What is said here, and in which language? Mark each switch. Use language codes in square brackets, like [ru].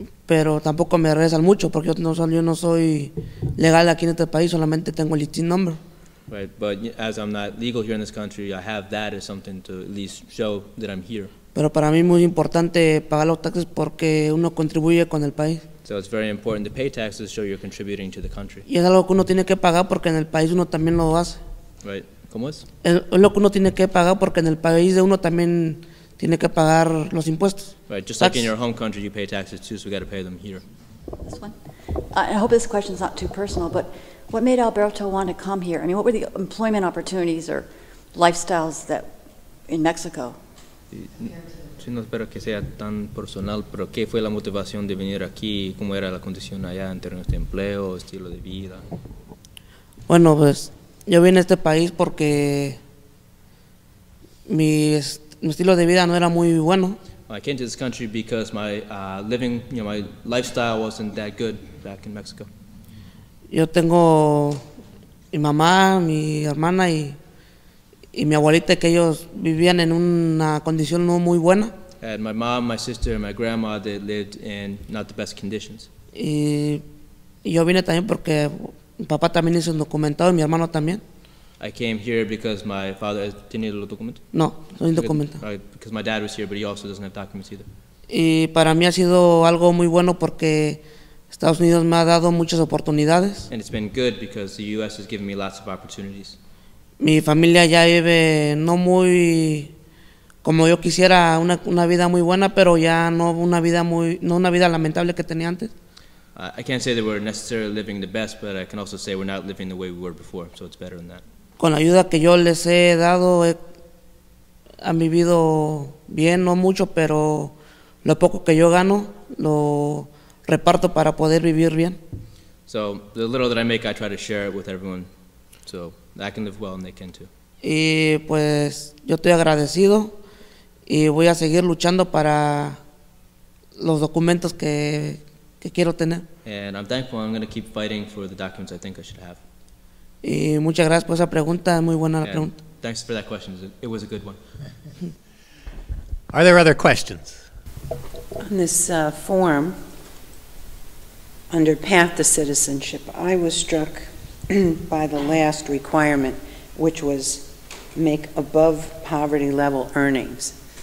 [es] pero tampoco me regresan mucho porque yo no soy legal aquí en este país, solamente tengo el ITIN number. [en] Right, but as I'm not legal here in this country, I have that as something to at least show that I'm here. [es] Pero para mí es muy importante pagar los taxes porque uno contribuye con el país. [en] So it's very important to pay taxes to show you're contributing to the country. [es] Y es algo que uno tiene que pagar porque en el país uno también lo hace. [en] Right? [es] ¿Cómo es? Es lo que uno tiene que pagar porque en el país de uno también tiene que pagar los impuestos. [en] Right. Just like in your home country, you pay taxes too, so we got to pay them here. This one. I hope this question's not too personal, but what made Alberto want to come here? I mean, what were the employment opportunities or lifestyles that in Mexico? [es] Sí, no espero que sea tan personal, pero ¿qué fue la motivación de venir aquí? ¿Cómo era la condición allá en términos de empleo, estilo de vida? Bueno, pues yo vine a este país porque mi estilo de vida no era muy bueno. [en] I came to this country because my my lifestyle wasn't that good back in Mexico. [es] Yo tengo mi mamá, mi hermana y mi abuelita, que ellos vivían en una condición no muy buena. [en] I had my mom, my sister, and my grandma that lived in not the best conditions. [es] Y yo vine también porque mi papá también hizo un documentado y mi hermano también. [en] I came here because my father [es] tenía los documentos. No, soy indocumentado. [en] Because my dad was here, but he also doesn't have documents either. [es] Y para mí ha sido algo muy bueno porque Estados Unidos me ha dado muchas oportunidades. [en] And it's been good because the U.S. has given me lots of opportunities. [es] Mi familia ya vive no muy como yo quisiera, una vida muy buena, pero ya no una vida lamentable que tenía antes. [en] I can't say that we're necessarily living the best, but I can also say we're not living the way we were before, so it's better than that. [es] Con la ayuda que yo les he dado, han vivido bien, no mucho, pero lo poco que yo gano lo reparto para poder vivir bien. [en] So the little that I make, I try to share it with everyone, so I can live well and they can too. [es] Y pues yo estoy agradecido y voy a seguir luchando para los documentos que quiero tener. [en] And I'm thankful. I'm going to keep fighting for the documents I think I should have. [es] Y muchas gracias por esa pregunta, muy buena la pregunta. [en] Thanks for that question. It was a good one. Are there other questions? On this form, under Path to Citizenship, I was struck by the last requirement, which was make above poverty level earnings.